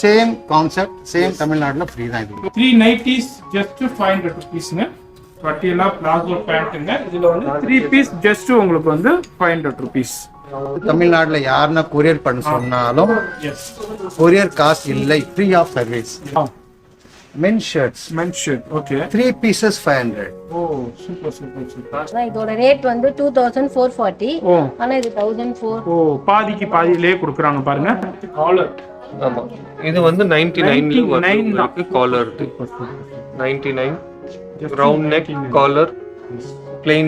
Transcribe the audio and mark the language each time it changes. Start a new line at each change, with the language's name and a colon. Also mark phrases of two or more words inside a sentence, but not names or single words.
English: same concept,
Tamil: சேம் தமிழ்நாடுல ஃப்ரீ தான் இது.
English: 3 nighties just 500 rupeesங்க.
Tamil: பட்டியலா
English: palazzo pants.
Tamil: இதுல வந்து
English: 3 piece just
Tamil: உங்களுக்கு வந்து 500 rupees. தமிழ்நாடுல யாருன்னா கொரியர் பண்ண சொன்னாலும் கொரியர் காசு இல்லை,
English: free of service. Men shirts. Men shirt, okay. 3 pieces 500. Oh, super.
Tamil: இதோட ரேட் வந்து 2440. ஆனா இது 1004. ஓ, பாதிக்கு பாதியிலே கொடுக்குறாங்க பாருங்க. காலர். ஆமா. இது வந்து 99 இருக்கு காலர்.
English: 99 round neck collar plain.